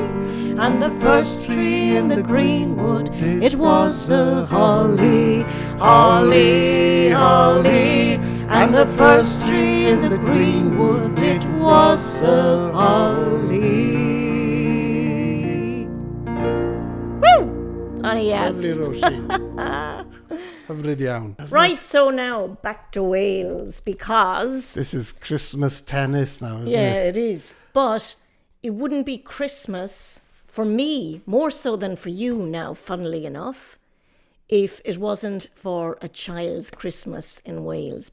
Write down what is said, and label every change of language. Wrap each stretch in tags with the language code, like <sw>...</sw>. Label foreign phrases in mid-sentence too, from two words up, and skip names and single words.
<en>And the first tree in the greenwood, it was the holly, holly, holly. And the first tree in the greenwood, it was the holly. Woo! Oh, yes. Lovely,</en> <cy>Róisín. Hyfryd iawn.</cy> <en>Right, so now back to Wales, because... This is Christmas tennis now, isn't Yeah, it? it is. But it wouldn't be Christmas for me, more so than for you now, funnily enough, if it wasn't for a child's Christmas in Wales.</en>